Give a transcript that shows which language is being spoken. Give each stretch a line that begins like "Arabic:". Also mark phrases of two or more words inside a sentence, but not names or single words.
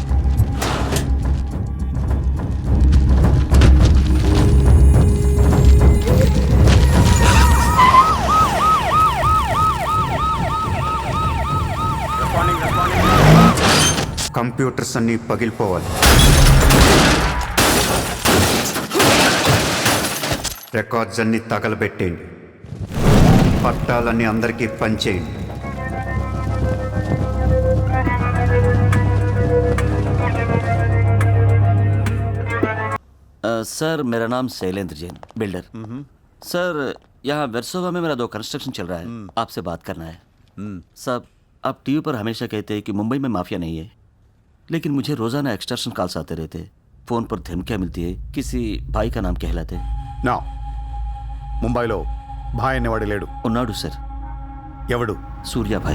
Telugu: కంప్యూటర్స్ అన్నీ పగిలిపోవాలి. రికార్డ్స్ అన్నీ తగలబెట్టేయండి. పట్టాలన్నీ అందరికీ పంచేయండి.
Hindi: सर मेरा नाम शैलेंद्र जैन बिल्डर। सर यहाँ वर्सोवा में मेरा 2 कंस्ट्रक्शन चल रहा है, आपसे बात करना है। साहब आप टीवी पर हमेशा कहते हैं कि मुंबई में माफिया नहीं है, लेकिन मुझे रोज़ाना
English: extortion calls
Hindi: आते रहते हैं। फ़ोन पर धमकियाँ मिलती है, किसी भाई का नाम कहलाते हैं।
Telugu: నా ముంబైలో భాయ్ అనేవాడు లేడు. ఉన్నాడు సర్। ఎవడు?
Hindi: सूर्या भाई।